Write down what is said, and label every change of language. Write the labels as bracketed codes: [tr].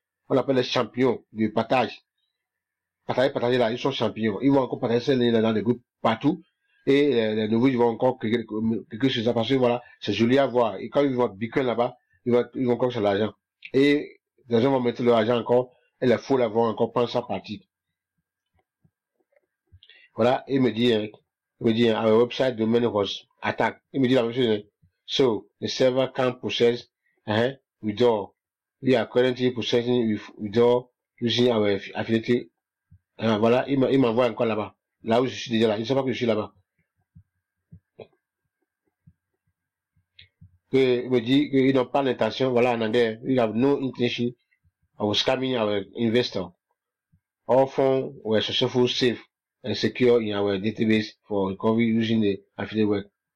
[fr] On appelle les champions du partage. Partager là, ils sont champions. Ils vont encore partager ces liens dans des groupes partout. Et les nouveaux, ils vont encore quelque chose parce que voilà, c'est joli à voir. Et quand ils vont Bitcoin là-bas, ils vont encore sur l'argent. Et les gens vont mettre leur argent encore, et les fous là vont encore prendre sa partie. Voilà, il me dit, [en] our website domain was attacked. [fr] Il me dit la même chose. [en] So, the server can't process, withdraw. We are currently processing withdraw using our affiliate. [fr] Voilà, il m'envoie encore là-bas. Là où je suis déjà là. Il ne sait pas que je suis là-bas. Il me dit qu'ils n'ont pas l'intention, voilà, en anglais, [en] we have no intention of scamming our investor. All funds were successfully safe and secure in our database for recovery using the affiliate work.